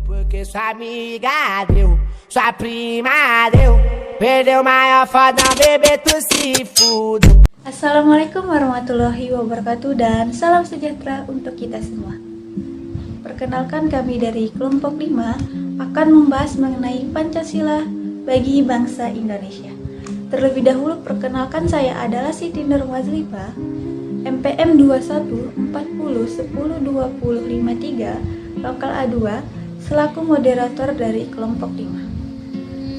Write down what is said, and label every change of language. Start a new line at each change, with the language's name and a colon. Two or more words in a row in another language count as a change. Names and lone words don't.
Portuguese: porque sua amiga deu, sua prima deu, perdeu maior foda, bebê tu se fudeu.
Arabic: السلام عليكم ورحمة الله وبركاته
Indonesian: dan salam sejahtera untuk kita semua. Perkenalkan, kami dari kelompok 5 akan membahas mengenai Pancasila bagi bangsa Indonesia. Terlebih dahulu perkenalkan, saya adalah Siti Nur Mazlifa, MPM 2140102053 lokal A2 selaku moderator dari kelompok 5.